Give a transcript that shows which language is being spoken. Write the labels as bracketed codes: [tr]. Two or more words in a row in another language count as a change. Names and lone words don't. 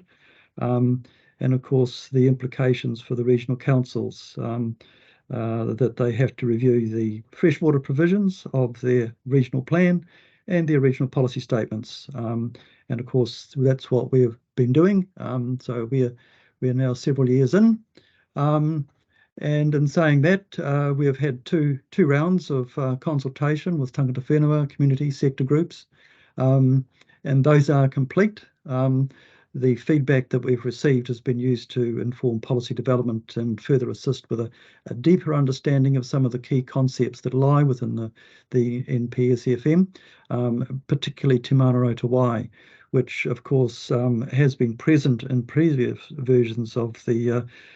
[en] And of course, the implications for the regional councils that they have to review the freshwater provisions of their regional plan and their regional policy statements. And of course, that's what we've been doing. So we're now several years in. And in saying that, we have had two rounds of consultation with [mi] tangata whenua, [en] community sector groups, and those are complete. The feedback that we've received has been used to inform policy development and further assist with a deeper understanding of some of the key concepts that lie within the NPSFM, particularly [mi] Te Mana Rota Wai, [en] which of course has been present in previous versions of the